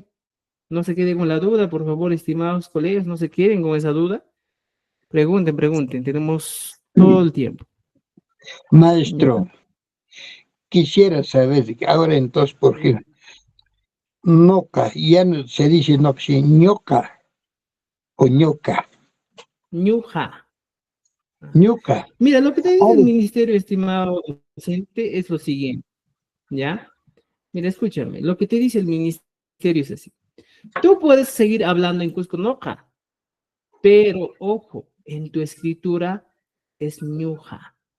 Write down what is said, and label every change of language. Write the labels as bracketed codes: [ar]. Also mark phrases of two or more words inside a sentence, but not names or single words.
[es] No se queden con la duda, por favor, estimados colegas, no se queden con esa duda. Pregunten, pregunten, tenemos todo el tiempo. Maestro, quisiera saber, ahora entonces, ¿por qué noca? Ya no se dice no, sino ñoca o ñoca. Ñuja. Ñoca. Mira, lo que te dice el Ahora, ministerio, estimado docente, es lo siguiente, ¿ya? Mira, escúchame, lo que te dice el ministerio es así. Tú puedes seguir hablando en Cusco Noca, pero ojo, en tu escritura es ñuja.